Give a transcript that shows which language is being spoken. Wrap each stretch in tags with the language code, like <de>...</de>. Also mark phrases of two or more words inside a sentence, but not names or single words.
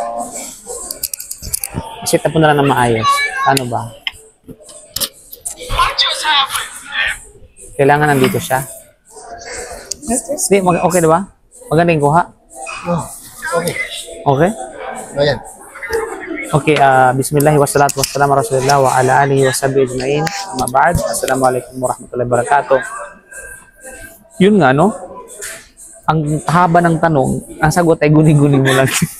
<tl>Set up mo na lang na maayos. Ano ba? Kailangan nandito siya. Okay diba? Maganda yung kuha? Okay. Okay? Ayan.</tl> <ar>Okay, بسم الله والصلاة والسلام على رسول الله وعلى آله وصحبه أجمعين. أما بعد. السلام عليكم ورحمة الله وبركاته.</ar> <tl>Yun nga, no? Ang haba ng tanong, ang sagot ay guni-guni mo lang.</tl>